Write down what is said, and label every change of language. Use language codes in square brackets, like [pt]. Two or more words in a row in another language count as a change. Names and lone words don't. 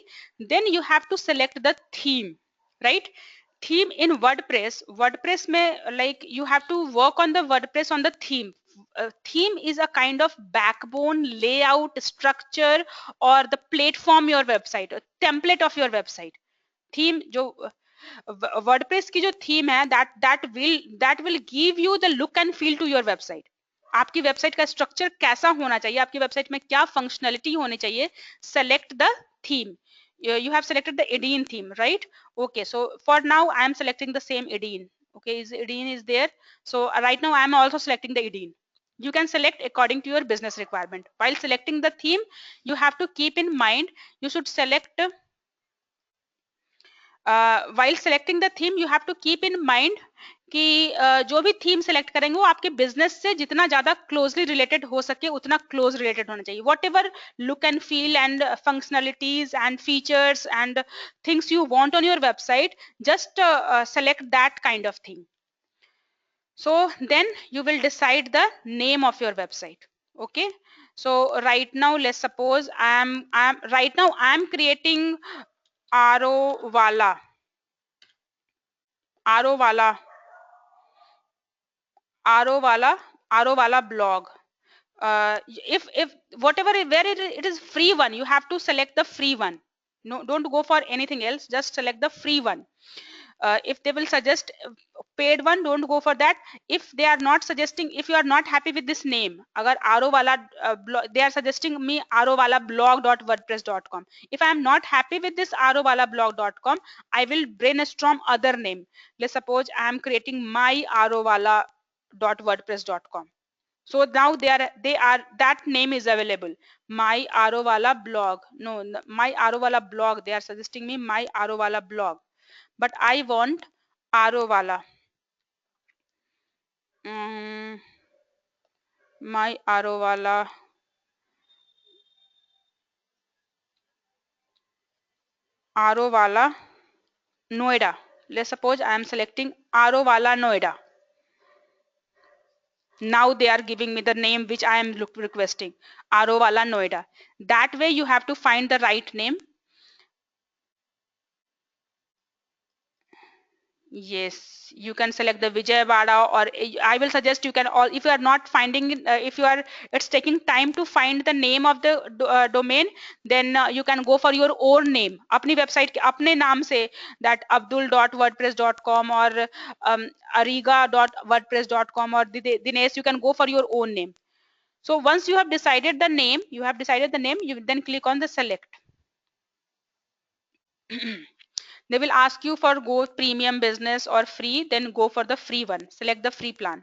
[en] Then you have to select the theme, right? Theme in WordPress में, like you have to work on the WordPress on the theme. Theme is a kind of backbone, layout, structure or the platform your website, a template of your website. Theme [hi] जो वर्डप्रेस की जो थीम है [en] that will give you the look and feel to your website. [hi] आपकी वेबसाइट का स्ट्रक्चर कैसा होना चाहिए, आपकी वेबसाइट में क्या फंक्शनलिटी होनी चाहिए. [en] select the theme. You have selected the Edin theme, right? Okay, so for now I am selecting the same Edin. Okay, is Edin is there? So right now I am also selecting the Edin. You can select according to your business requirement. While selecting the theme, you have to keep in mind, you should select while selecting the theme you have to keep in mind [hi] कि जो भी थीम सेलेक्ट करेंगे वो आपके बिजनेस से जितना ज्यादा क्लोजली रिलेटेड हो सके उतना क्लोज रिलेटेड होना चाहिए. [en] what ever look and feel and functionalities and features and things you want on your website, just select that kind of thing. So then you will decide the name of your website. Okay, so right now let's suppose I'm creating aro wala aro wala aro wala blog. If whatever where it is free one, you have to select the free one. No, don't go for anything else, just select the free one. If they will suggest paid one, don't go for that. If they are not suggesting, if you are not happy with this name, agar aro wala they are suggesting me aro wala blog.wordpress.com. If I am not happy with this aro wala blog.com, I will brainstorm other name. Let's suppose I am creating my aro wala.wordpress.com. So now they are that name is available. My aro wala blog, no, my aro wala blog, they are suggesting me my aro wala blog, but I want aro wala, um, my aro wala Noida. Let's suppose I am selecting aro wala Noida. Now they are giving me the name which I am requesting, aro wala Noida. That way you have to find the right name. Yes, you can select the Vijayawada, or I will suggest you can all, if you are not finding it, if you are, it's taking time to find the name of the domain, then you can go for your own name. [hi] अपनी website के अपने नाम से, [en] that abdul.wordpress.com or ariga.wordpress.com or Dinesh, you can go for your own name. So once you have decided the name, you then click on the select. They will ask you for go premium, business or free, then go for the free one, select the free plan.